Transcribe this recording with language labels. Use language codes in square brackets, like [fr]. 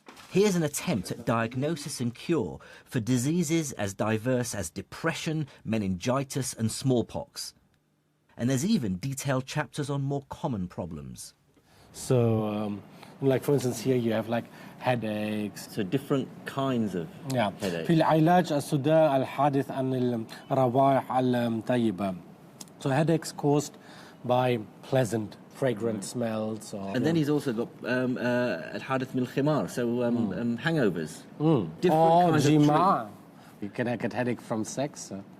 [en] Here's an attempt at diagnosis and cure for diseases as diverse as depression, meningitis and smallpox. And there's even detailed chapters on more common problems. So, for instance, here you have headaches. So different kinds of headaches. [ar] في العلاج الصداع الحادث عن الروائح الطيبة. [en] So headaches caused by pleasant, fragrant smells. And then he's also got [ar] al-hadith min al-khimar, [en] so hangovers. Different kinds of jima. You can get headache from sex.